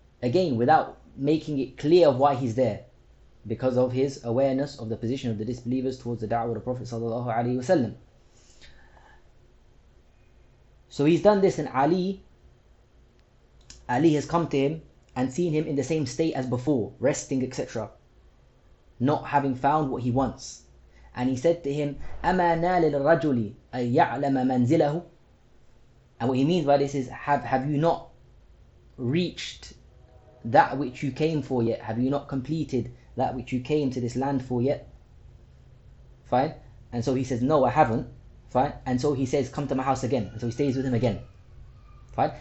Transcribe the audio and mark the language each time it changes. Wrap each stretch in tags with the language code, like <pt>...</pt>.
<en>Again, without making it clear of why he's there, because of his awareness of the position of the disbelievers towards the da'wah of the Prophet sallallahu alaihi wasallam. So he's done this, and Ali has come to him and seen him in the same state as before, resting, etc., not having found what he wants. And he said to him,</en> <ar>أَمَا نَالِ الرَّجُلِ أَن يَعْلَمَ مَنْزِلَهُ.</ar> <en>And what he means by this is, have you not reached that which you came for yet? Have you not completed that which you came to this land for yet? Fine. And so he says, no, I haven't. Fine. And so he says, come to my house again. And so he stays with him again. Fine.</en>